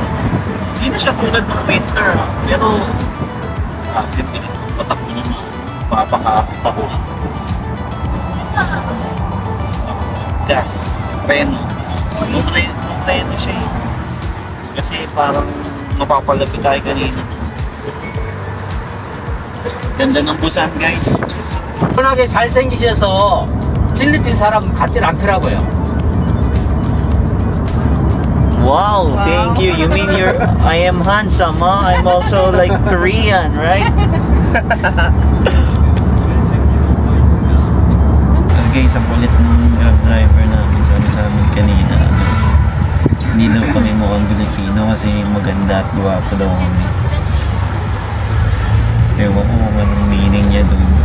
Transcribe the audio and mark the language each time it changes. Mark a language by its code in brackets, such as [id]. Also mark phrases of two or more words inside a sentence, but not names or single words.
[tl] Hindi na siya tulad ng winter, pero bilis mo patakbo naman, papakapako. Gas, preno. Preno siya eh. Kasi parang mapapalapit tayo kanina. ganda ng Busan guys. [ko] 편하게 잘생기셔서 필리핀 사람 같진 않더라고요. [en] Wow, thank you. You mean I am handsome, huh? I'm also like Korean, right? [tl] Tapos guys, ang kulit ng Grab driver namin sa amin kanina. Hindi daw kami mukhang Pilipino kasi maganda at guwapo daw kami. Ewan ko kung anong meaning niya doon.